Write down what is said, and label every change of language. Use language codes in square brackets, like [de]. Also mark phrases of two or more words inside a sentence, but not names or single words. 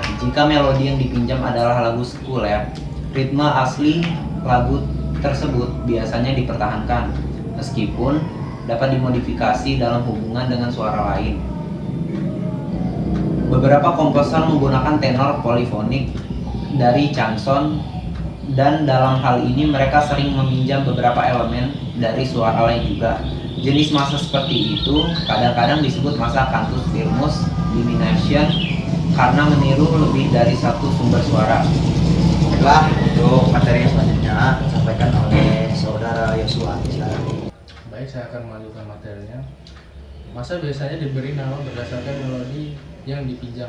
[id] Jika melodi yang dipinjam adalah lagu sekuler, ritme asli lagu tersebut biasanya dipertahankan, meskipun dapat dimodifikasi dalam hubungan dengan suara lain. Beberapa komposer menggunakan tenor polifonik dari chanson, dan dalam hal ini mereka sering meminjam beberapa elemen dari suara lain juga. Jenis masa seperti itu kadang-kadang disebut masa [la] cantus firmus [id] diminution karena meniru lebih dari satu sumber suara. Baiklah, untuk materi yang selanjutnya disampaikan oleh saudara Yosua. Silakan. Baik, saya akan melanjutkan materinya. Masa biasanya diberi nama berdasarkan melodi yang dipinjam.